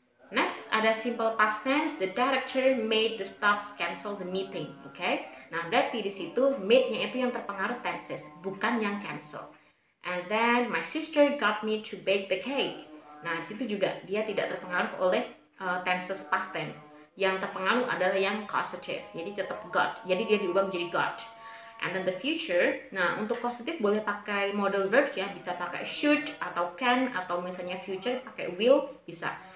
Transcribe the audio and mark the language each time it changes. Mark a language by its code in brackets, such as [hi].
[en] Next [id] ada [en] simple past tense, the director made the staffs cancel the meeting. Oke. [id] Nah, berarti di situ made-nya itu yang terpengaruh tenses, bukan yang cancel. [en] And then my sister got me to bake the cake. [id] Nah, di situ juga dia tidak terpengaruh oleh tenses past tense. Yang terpengaruh adalah yang causative. Jadi tetap got. Jadi dia diubah menjadi got. [en] And then the future, [id] nah untuk positif boleh pakai modal verbs ya, bisa pakai should atau can, atau misalnya future pakai will, bisa.